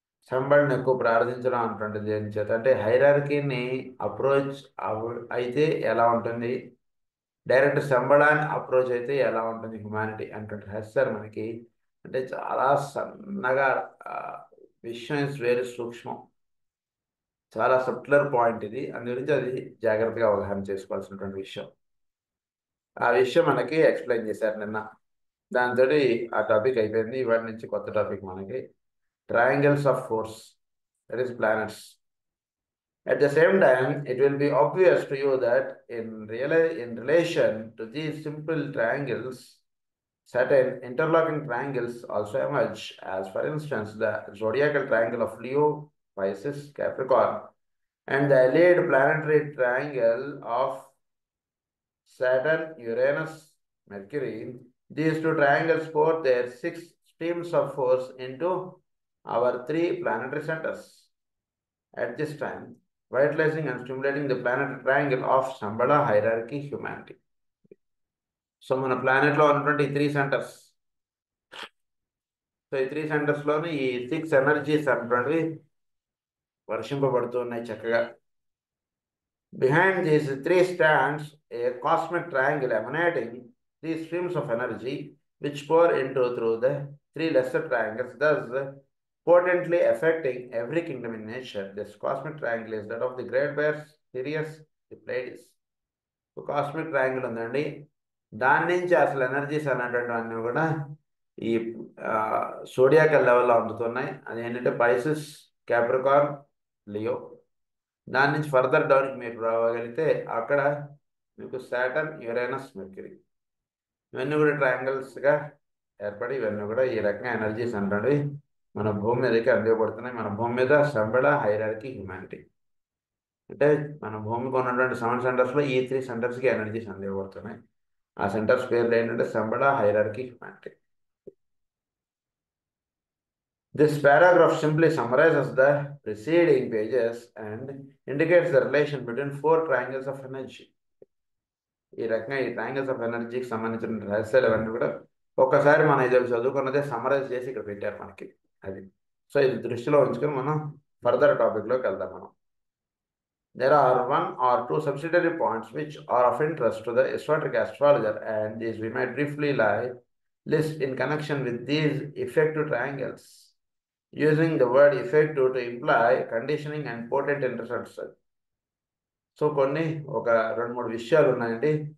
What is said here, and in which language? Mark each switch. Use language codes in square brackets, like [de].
[te] శంబళని ఎక్కువ ప్రార్థించడం అన్నటువంటిది ఏం చేత అంటే, హైరార్కీని అప్రోచ్ అయితే ఎలా ఉంటుంది, డైరెక్ట్ శంబళాన్ని అప్రోచ్ అయితే ఎలా ఉంటుంది హ్యుమానిటీ అన్నటువంటి రహస్యాలు మనకి అంటే చాలా సన్నగా విషయం ఇస్ వెరీ సూక్ష్మం, చాలా సబ్ట్లర్ పాయింట్ ఇది. అందు గురించి అది జాగ్రత్తగా అవగాహన చేసుకోవాల్సినటువంటి విషయం. ఆ విషయం మనకి ఎక్స్ప్లెయిన్ చేశారు నిన్న. దాంతో ఆ టాపిక్ అయిపోయింది. ఇవాటి నుంచి కొత్త టాపిక్ మనకి [en] Triangles of force, that is planets. At the same time, it will be obvious to you that in relation to these simple triangles, certain interlocking triangles also emerge, as for instance the zodiacal triangle of Leo, Pisces, Capricorn, and the allied planetary triangle of Saturn, Uranus, Mercury. These two triangles pour their 6 streams of force into our 3 planetary centers at this time, vitalizing and stimulating the planetary triangle of Shambhala hierarchy humanity. [te] So మన ప్లానెట్లో ఉన్నటువంటి 3 centres, so ఈ 3 సెంటర్స్లోని ఈ 6 energies అన్నటువంటివి వర్షింపబడుతూ ఉన్నాయి చక్కగా. [en] Behind these 3 stands a cosmic triangle emanating 3 streams of energy which pour into through the 3 lesser triangles, thus potently affecting every kingdom in nature. This cosmic triangle is that of the Great Bears, Sirius, the Pleiades. So cosmic triangle ఉందండి. [te] దాని నుంచి అసలు energies అనేటటువంటి కూడా ఈ సోడియాకల్ లెవెల్లో అందుతున్నాయి. అది ఏంటంటే పైసెస్, క్యాప్రికార్న్, లియో. దాని నుంచి ఫర్దర్ డౌన్కి మీరు రాగలిగితే అక్కడ మీకు సాటర్న్, యురేనస్, మెర్క్యూరీ, ఇవన్నీ కూడా ట్రయాంగిల్స్గా ఏర్పడి ఇవన్నీ కూడా ఈ రకంగా ఎనర్జీస్ అంటే మన భూమి మీదకి అందివ్వబడుతున్నాయి. మన భూమి మీద శంబళ హైరార్కీ హ్యుమానిటీ అంటే మన భూమికి ఉన్నటువంటి 7 సెంటర్స్లో ఈ 3 సెంటర్స్కి ఎనర్జీస్ అందివ్వబడుతున్నాయి. ఆ సెంటర్స్ పేర్లు ఏంటంటే Shambhala hierarchy humanity. [en] This paragraph simply summarizes the preceding pages and indicates the relation between 4 triangles of energy. [te] ఈ రకంగా ఈ ట్రయాంగిల్స్ ఆఫ్ ఎనర్జీకి సంబంధించిన రహస్యాలు అవన్నీ కూడా ఒక్కసారి మనం ఇది చదువుకున్నదే సమ్మరైజ్ చేసి ఇక్కడ పెట్టారు మనకి. అది సో ఇది దృష్టిలో ఉంచుకొని మనం ఫర్దర్ టాపిక్లోకి వెళ్దాం. [en] మనం there are 1 or 2 subsidiary points which are of interest to the esoteric astrologer, and these we might briefly list in connection with these effective triangles, using the word effective to imply conditioning and potent intercepts. [te] So కొన్ని ఒక 2-3 విషయాలు ఉన్నాయండి.